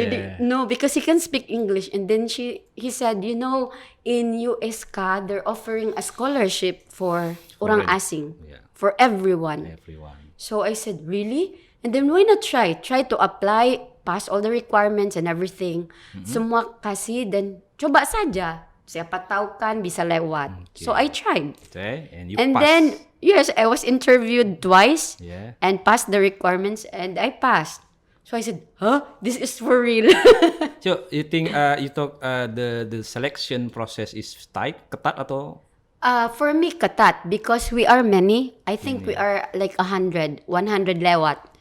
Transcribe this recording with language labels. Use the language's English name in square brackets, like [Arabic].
[English] Jadi no, because he can speak English. And then he said, in USK they're offering a scholarship for orang asing, for everyone. So I said, really? And then why not try to apply, pass all the requirements and everything. [Indonesian] Semua kasih dan coba saja. Siapa tahu kan bisa lewat. [English] Okay. So I tried. Okay, and you And passed. then, yes, I was interviewed twice and passed the requirements and I passed. So I said, this is for real. So you think the selection process is tight, ketat atau? For me, ketat, because we are many. I think we are like 100 lewat.